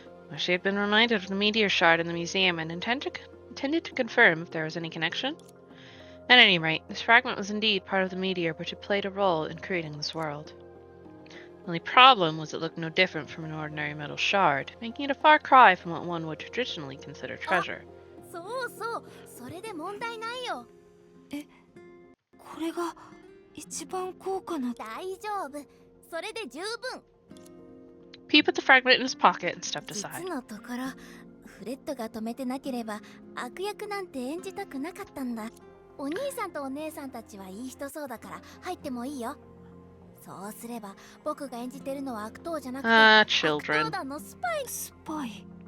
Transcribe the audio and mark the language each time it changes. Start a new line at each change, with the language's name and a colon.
English: Or she had been reminded of the meteor shard in the museum and intended to confirm if there was any connection. At any rate, this fragment was indeed part of the meteor which had played a role in creating this world. The only problem was it looked no different from an ordinary metal shard, making it a far cry from what one would traditionally consider treasure.
Japanese: そうそう、それで問題ないよ。これが一番高価な。大丈夫。それで十分。
English: Pete put the fragment in his pocket and stepped aside.
Japanese: 実のところ、フレッドが止めてなければ悪役なんて演じたくなかったんだ。お兄さんとお姉さんたちはいい人そうだから入ってもいいよ。そうすれば僕が演じてるのは悪党じゃなくて悪
English: children.
Japanese: 党団のスパイ。スパイ。